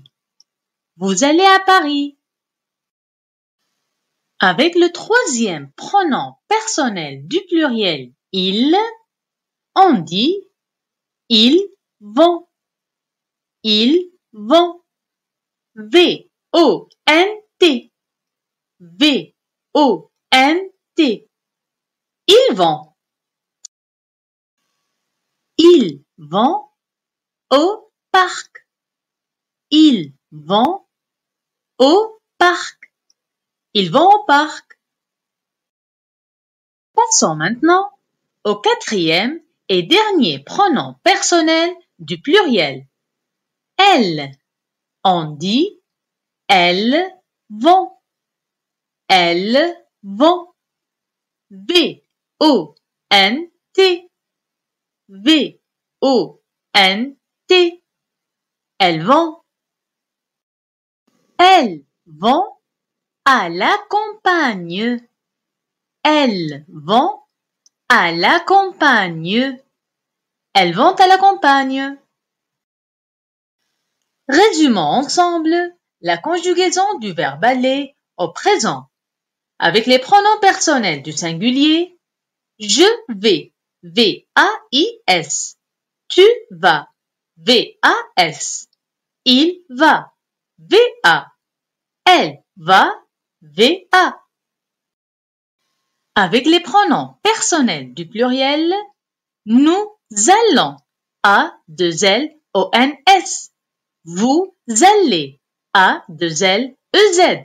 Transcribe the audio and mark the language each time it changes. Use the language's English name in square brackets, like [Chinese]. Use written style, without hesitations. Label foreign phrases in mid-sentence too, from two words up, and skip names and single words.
[French] Vous allez à Paris. Avec le troisième pronom personnel du pluriel ils, on dit ils vont. Ils vont. V-O-N-T. V-O-N-T. Ils vont. Ils vont au parc. Ils vont au parc. Ils vont au parc. Passons maintenant au quatrième et dernier pronom personnel du pluriel. Elles. On dit elles vont. Elles vont. V-O-N-T. V-O-N-T. Elles vont. Elles vont à la campagne. Elles vont à la campagne. Elles vont à la campagne. Résumons ensemble la conjugaison du verbe aller au présent. Avec les pronoms personnels du singulier, je vais, V-A-I-S. Tu vas, V-A-S. Il va, V-A. Elle va, V-A. Avec les pronoms personnels du pluriel, nous allons, A-2-L-O-N-S. Vous allez, A-2-L-E-Z.